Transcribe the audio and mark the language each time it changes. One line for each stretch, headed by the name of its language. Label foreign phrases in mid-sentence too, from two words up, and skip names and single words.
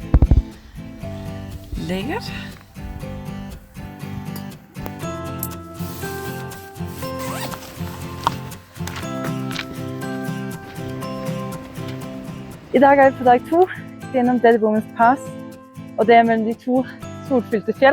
Danish: Lækkert.
Norwegian: I dag er vi på dag 2 gjennom Dead Woman's Pass, og det er mellom de 2 solfylte fjell.